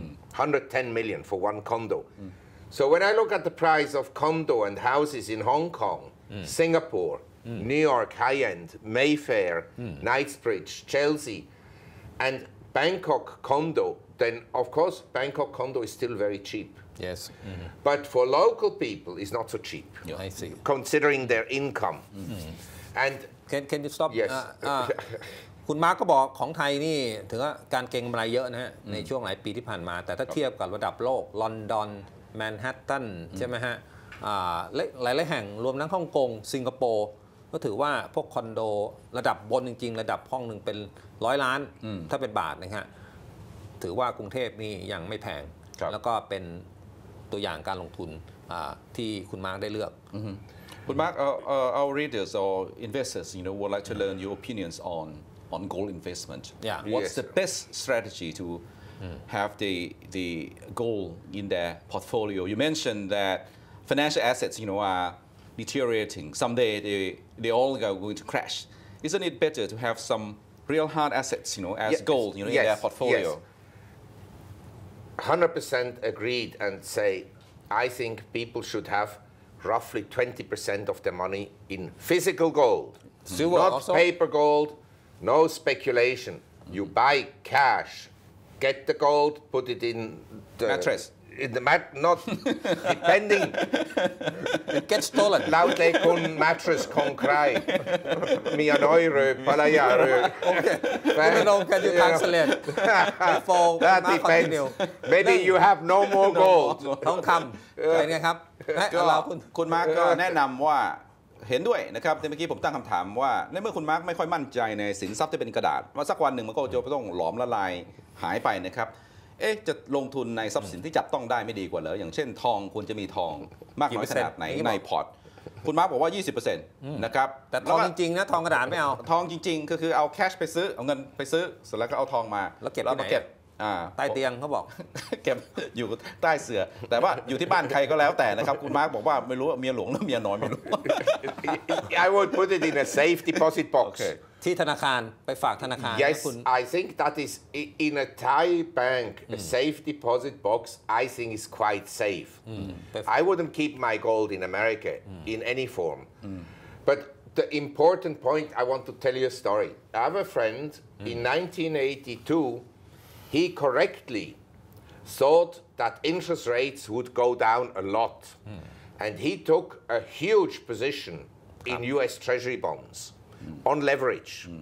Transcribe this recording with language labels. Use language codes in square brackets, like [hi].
[en] 110 million for one condo. So when I look at the price of condo and houses in Hong Kong, Singapore, New York high-end, Mayfair, Knightsbridge, Chelsea, and Bangkok condo, then of course Bangkok condo is still very cheap. Yes. But for local people, it's not so cheap. I see. Considering their income. And Can you stop? Yes. [th] คุณมาร์กก็บอกของไทยนี่ถือว่าการเก็งกำไรเยอะนะฮะในช่วงหลายปีที่ผ่านมาแต่ถ้าเทียบกับระดับโลกลอนดอนแมนฮัตตันใช่ไหมฮะหลายแห่งรวมทั้งฮ่องกงสิงคโปร์ก็ถือว่าพวกคอนโดระดับบนจริงๆระดับห้องหนึ่งเป็น100 ล้านถ้าเป็นบาทนะฮะถือว่ากรุงเทพนี่ยังไม่แพงแล้วก็เป็นตัวอย่างการลงทุนที่คุณมาร์กได้เลือก [en] But Mark, our readers or investors, would like to learn your opinions on gold investment. Yeah. What's the best strategy to have the gold in their portfolio? You mentioned that financial assets, are deteriorating. Someday they all are going to crash. Isn't it better to have some real hard assets, as gold, in their portfolio? Yes. 100% agreed and say, I think people should have roughly 20% of their money in physical gold, not also? Paper gold, no speculation. You buy cash, get the gold, put it in the mattress. In the not depending. It gets stolen. [th] แล้วแต่คุณ mattress ของใครมีน้อยหรือภรรยาหรือ [en] คุณธนง can you translate before that depends. Maybe you have no more gold. [th] ทองคำเป็นไงครับ คุณมาร์กก็แนะนำว่าเห็นด้วยนะครับแต่เมื่อกี้ผมตั้งคำถามว่าในเมื่อคุณมาร์กไม่ค่อยมั่นใจในสินทรัพย์ที่เป็นกระดาษว่าสักวันหนึ่งมันก็จะต้องหลอมละลายหายไปนะครับจะลงทุนในทรัพย์สินที่จับต้องได้ไม่ดีกว่าเหรออย่างเช่นทองควรจะมีทองมากน้อยขนาดไหนในพอร์ตคุณมาร์กบอกว่า 20% นะครับ แต่ทองจริงๆนะทองกระดาษไม่เอา ทองจริงๆก็คือเอาแคชไปซื้อเอาเงินไปซื้อเสร็จแล้วก็เอาทองมา แล้วเก็บใต้เตียงเขาบอก เก็บอยู่ใต้เสื่อแต่ว่าอยู่ที่บ้านใครก็แล้วแต่นะครับคุณมาร์กบอกว่าไม่รู้เมียหลวงหรือเมียน้อยไม่รู้ [en] I would put it in a safe deposit box [th] ที่ธนาคารไปฝากธนาคาร [en] Yes I think that is in a Thai bank a safe deposit box I think is quite safe I wouldn't keep my gold in America in any form but the important point I want to tell you a story I have a friend in 1982 he correctly thought that interest rates would go down a lot and he took a huge position in US Treasury bonds on leverage.